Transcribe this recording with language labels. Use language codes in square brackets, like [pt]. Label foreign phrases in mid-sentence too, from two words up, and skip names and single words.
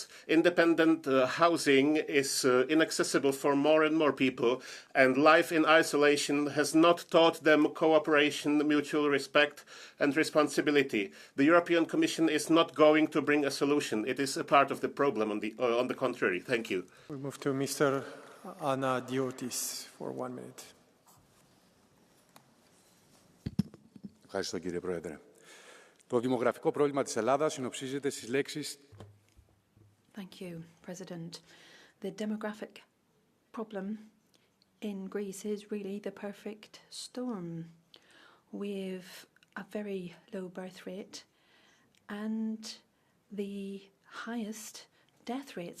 [en] Independent housing is inaccessible for more and more people, and life in isolation has not taught them cooperation, mutual respect, and responsibility. The European Commission is not going to bring a solution. It is a part of the problem, on the contrary. Thank you. We move to Mr. Anadiotis for 1 minute. [el] Ευχαριστώ, κύριε Πρόεδρε. Το δημογραφικό πρόβλημα της Ελλάδας συνοψίζεται στις λέξεις. [en] Thank you, President. The demographic problem in Greece is really the perfect storm. We've a very low birth rate and the highest death rate.